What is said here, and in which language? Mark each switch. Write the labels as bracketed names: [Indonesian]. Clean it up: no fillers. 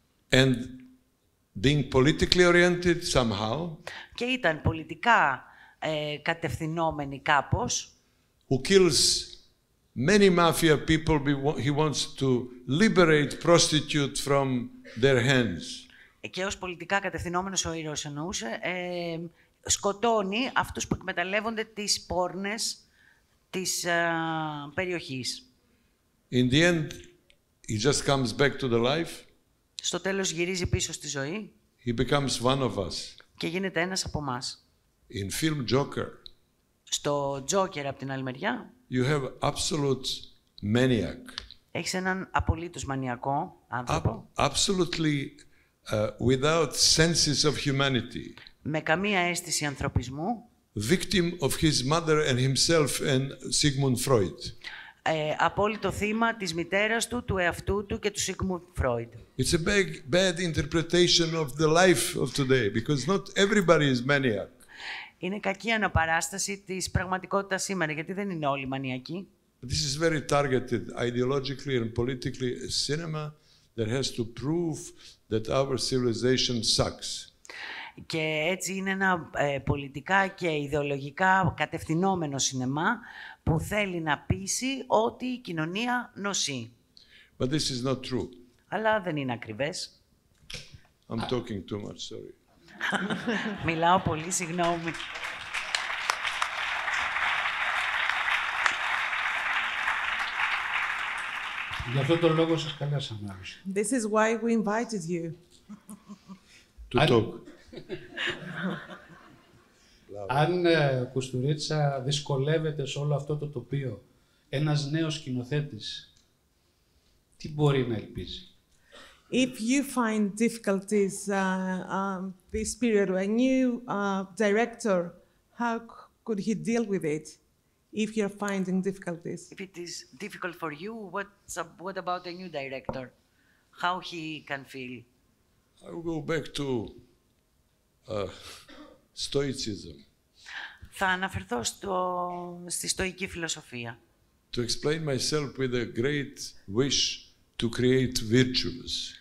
[English] And being politically oriented somehow. [Greek] Και ήταν πολιτικά κατευθυνόμενοι κάπως. [English] Who kills many mafia people, he wants to liberate prostitute from their hands. [Greek] Και ως πολιτικά κατευθυνόμενος ο ήρωας εννοούσε, σκοτώνει αυτούς που εκμεταλλεύονται τις πόρνες της περιοχής. [English] In the end, he just comes back to the life. [Greek] Στο τέλος γυρίζει πίσω στη ζωή. [English] He becomes one of us. [Greek] Και γίνεται ένας από εμάς. [English] In film Joker. [Greek] Στο Joker, από την άλλη μεριά. [English] You have absolute maniac. [Greek] Έχεις έναν απολύτως μανιακό άνθρωπο. [English] Absolutely without senses of humanity. [Greek] Με καμία αίσθηση ανθρωπισμού. [English] Victim of his mother and himself and Sigmund Freud. [Greek] Απόλυτο θύμα της μητέρας του, του εαυτού του και του Sigmund Freud. [English] It's a bad interpretation of the life of today, because not everybody is maniac. [Greek] Είναι κακή αναπαράσταση της πραγματικότητας σήμερα, γιατί δεν είναι όλοι μανιακοί. [English] This is very targeted ideologically and politically a cinema that has to prove that our civilization sucks. [Greek] Και έτσι είναι ένα πολιτικά και ιδεολογικά κατευθυνόμενο σινεμά που θέλει να πείσει ότι η κοινωνία νοσεί. [English] But this is not true. [Greek] Αλλά δεν είναι ακριβές. [English] I'm talking too much, sorry. [Greek] Μιλάω πολύ, συγγνώμη. Γι' αυτό τον λόγο σας καλέσαμε. [English] This is why we invited you. To talk. [Greek] Αν Κουστουρίτσα δυσκολεύεται σε όλο αυτό το τοπίο, ένας νέος σκηνοθέτης, τι μπορεί να ελπίζει? [English] If you find difficulties this period, a new director, how could he deal with it? If you're finding difficulties. If it is difficult for you, what about a new director? How he can feel? I will go back to Stoicism. [Greek] Θα αναφερθώ στη στοική φιλοσοφία. [English] To explain myself with a great wish to create virtues.